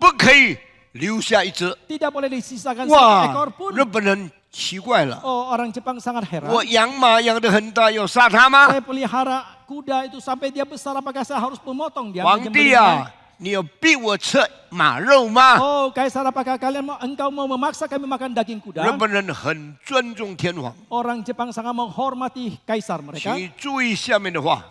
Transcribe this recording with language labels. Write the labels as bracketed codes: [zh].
[zh] 不可以留下一只。 [id] Tidak boleh disisakan [zh] 哇 [id] satu ekor pun. [zh] 日本人奇怪了， [id] Oh, orang Jepang sangat heran. [zh] 我养马养得很大，要杀它吗？ [id] Saya pelihara kuda itu sampai dia besar, apakah saya harus memotong dia? [zh] 皇帝 [id] menyembelihnya? [zh] 啊，你有逼我吃马肉吗？ [id] Oh, Kaisar, apakah engkau mau memaksa kami makan daging [zh] 日 [id] kuda? [zh] 本人很尊重天皇， [id] Orang Jepang sangat menghormati Kaisar mereka. [zh] 请注意下面的话：